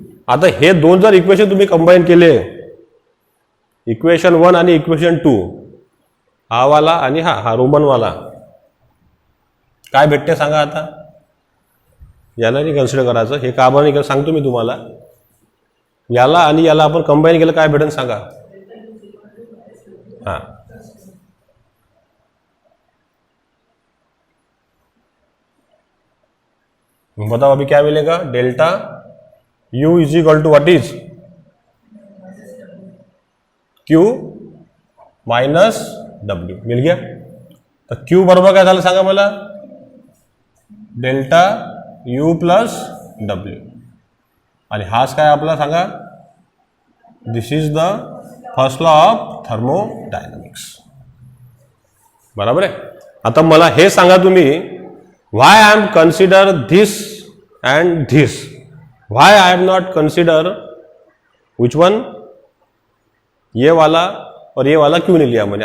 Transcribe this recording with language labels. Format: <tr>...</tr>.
<mr>आता हे दोन जर इक्वेशन तुम्ही कंबाईन केले, इक्वेशन 1 आणि इक्वेशन 2, हा वाला आणि हा रोमन वाला, काय भेटते सांगा. आता याला नाही कन्सिडर करायचं, हे का बरं नाही सांगतो मी तुम्हाला. याला आणि याला आपण कंबाईन केलं काय भेटेल सांगा.</mr> <hi>हाँ, बताओ अभी क्या मिलेगा,</hi> <en>Delta U is equal to what is Q minus W.</en> <hi>मिल गया.</hi> <mr>तो क्यू बरोबर काय झालं सांगा मला, डेल्टा यू प्लस डब्ल्यू. आणि हाच काय आपला सांगा,</mr> <en>This is the first law of thermodynamics.</en> <mr>बराबर आहे. आता मला हे सांगा तुम्ही,</mr> <en>why I am consider this and this, why I am not consider which one,</en> <hi>ये वाला और ये वाला क्यों नहीं लिया मैंने.</hi>